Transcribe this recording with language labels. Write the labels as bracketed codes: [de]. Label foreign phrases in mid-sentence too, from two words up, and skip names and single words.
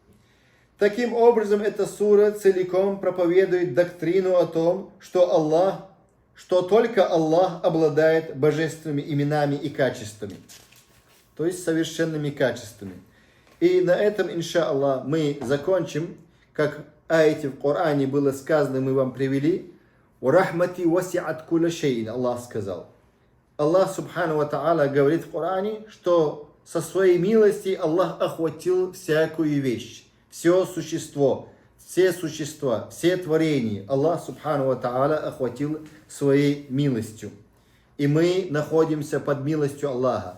[ru] Таким образом, эта сура целиком проповедует доктрину о том, что только Аллах обладает божественными именами и качествами, то есть совершенными качествами. И на этом, иншаллах, мы закончим, как в аяте в Коране было сказано, мы вам привели. [ar] «ورحمتي وسعت كل شيء», [ru] Аллах сказал. [ar] الله سبحانه وتعالى [ru] говорит в Коране, что со своей милости Аллах охватил всякую вещь, все существо, все существа, все творения. [ar] الله سبحانه وتعالى [ru] охватил своей милостью. И мы находимся под милостью Аллаха.